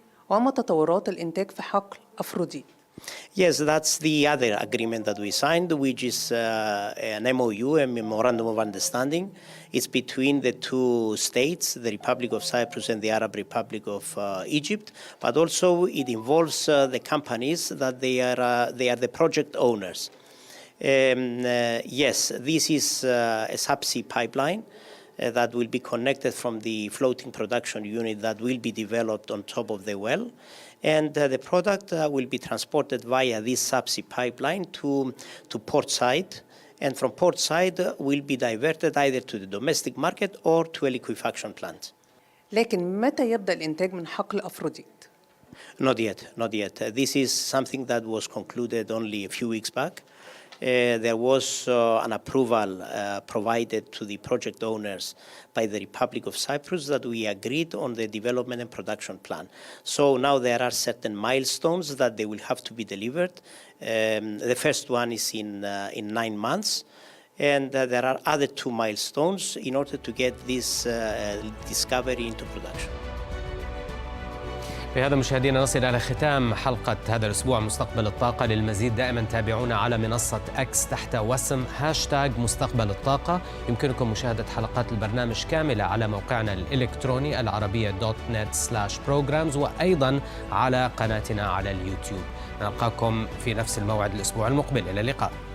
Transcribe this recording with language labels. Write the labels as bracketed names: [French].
[Arabic] وما تطورات الإنتاج في حقل أفروديت؟ [English] Yes, that's the other agreement that we signed, which is an MOU, a Memorandum of Understanding. It's between the two states, the Republic of Cyprus and the Arab Republic of Egypt, but also it involves the companies that they are the project owners. Yes, this is a subsea pipeline that will be connected from the floating production unit that will be developed on top of the well. And the product will be transported via this subsea pipeline to port side, and from port side will be diverted either to the domestic market or to a liquefaction plant. [Arabic] لكن متى يبدأ الإنتاج من حقل أفروديت؟ [English] Not yet. This is something that was concluded only a few weeks back. There was an approval provided to the project owners by the Republic of Cyprus that we agreed on the development and production plan. So now there are certain milestones that they will have to be delivered. The first one is in 9 months. And there are other 2 milestones in order to get this discovery into production. [Arabic] بهذا مشاهدينا نصل إلى ختام حلقة هذا الأسبوع مستقبل الطاقة. للمزيد دائما تابعونا على منصة X تحت وسم #مستقبل الطاقة. يمكنكم مشاهدة حلقات البرنامج كاملة على موقعنا الإلكتروني العربية.net/programs وأيضا على قناتنا على اليوتيوب. نلقاكم في نفس الموعد الأسبوع المقبل. إلى اللقاء.